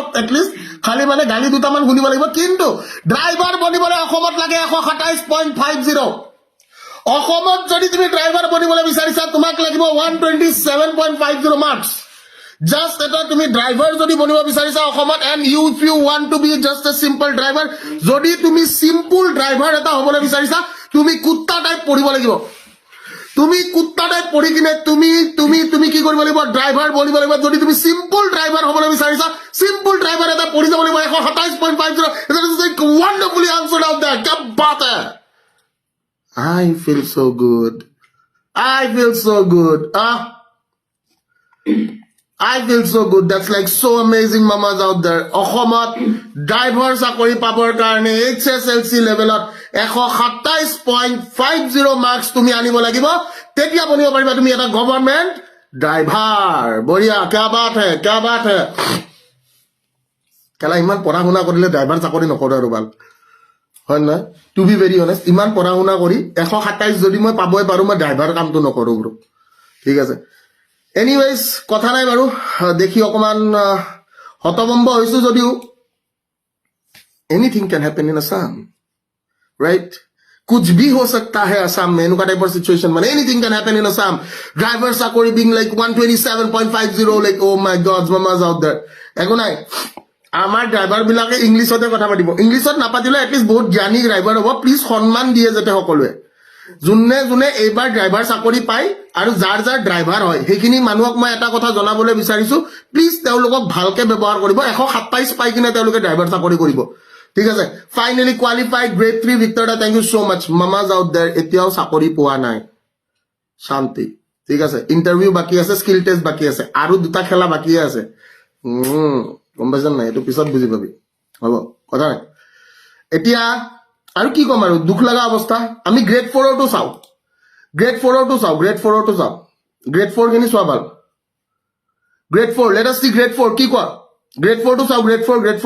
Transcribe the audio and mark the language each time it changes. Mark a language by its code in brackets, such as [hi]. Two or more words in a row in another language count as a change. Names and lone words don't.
[as] এটলিষ্ট খালি মানে গালি দুটামান শুনিব লাগিব কিন্তু ড্ৰাইভাৰ বনিবলৈ অসমত লাগে 127.50 অসমত যদি তুমি ড্ৰাইভাৰ বনিবলৈ বিচাৰিছা তোমাক লাগিব 127.50 মাৰ্কস Just এটা তুমি ড্রাইভার যদি বনিব বিচাৰিছা অসমত [en] and if you want to be just a simple driver [as] যদি তুমি [en] simple driver [as] এটা হ'বলৈ বিচাৰিছা তুমি কুত্তা টাইপ পঢ়িব লাগিব তুমি কুত্তা টাইপ পঢ়ি কিনে তুমি কি কৰিব লাগিব ড্ৰাইভাৰ বনিব লাগিব যদি তুমি [en] simple driver [as] হ'বলৈ বিচাৰিছা [en] simple driver [as] এটা পঢ়ি যাব লাগিব 127.50 [en] that is like wonderfully answered out there [hi] क्या बात है [en] I feel so good I feel so good. That's like so amazing mamas out there. [as] অসমত ড্ৰাইভাৰ চাকৰি পাবৰ কাৰণে HSLC লেভেলত 127.50 মাৰ্কস তুমি আনিব লাগিব তেতিয়া বনিব পাৰিবা তুমি এটা [en] government driver [as] বঢ়িয়া [hi] क्या बात है [as] কেলা ইমান পঢ়া শুনা কৰিলে ড্ৰাইভাৰ চাকৰি নকৰে আৰু ভাল হয় না [en] to be very honest [as] ইমান পঢ়া শুনা কৰি 127 যদি মই পাবই পাৰো মই ড্ৰাইভাৰ কামটো নকৰো ব্ৰো ঠিক আছে [en] Anyways, [as] কথা নাই বাৰু দেখি অকমান হতভম্ব হৈছো যদিও [en] anything can happen in Assam right [hi] कुछ भी हो सकता है असम में एनुका टाइपर सिचुएशन [en] মানে anything can happen in Assam driver চাকৰি being like 127.50 like oh my god mamas out there [as] একো নাই আমাৰ ড্ৰাইভাৰ বিলাকে ইংলিছতে কথা পাতিব ইংলিছত নাপাতিলে এটলিষ্ট বহুত জ্ঞানী ড্ৰাইভাৰ হ'ব প্লিজ সন্মান দিয়ে যেতে সকলোৱে যোনে এইবাৰ ড্ৰাইভাৰ চাকৰি পায় আৰু যাৰ ড্ৰাইভাৰ হয় সেইখিনি মানুহক মই এটা কথা জনাবলৈ বিচাৰিছো প্লিজ তেওঁলোকক ভালকে ব্যৱহাৰ কৰিব 127 পাই কিনে তেওঁলোকে ড্ৰাইভাৰ চাকৰি কৰিব ঠিক আছে [en] finally qualified [as] গ্ৰেড 3 ভিক্টৰিয়া [en] thank you so much mamas out there [as] এতিয়াও চাকৰি পোৱা নাই শান্তি ঠিক আছে ইন্টাৰভিউ বাকি আছে [en] skill test [as] বাকি আছে আৰু দুটা খেলা বাকি আছে গম পাইছা নাই এটো পিছত বুজি পাবি হ'ব কথা নাই এতিয়া আৰু কি কম আৰু দুখ লগা অৱস্থা আমি গ্ৰেড 4 টো চাও গ্ৰেড 4 কিনি চোৱা ভাল গ্ৰেড 4 [en] let us see [as] গ্ৰেড 4 কি কোৱা গ্ৰেড 4 টো চাও গ্ৰেড 4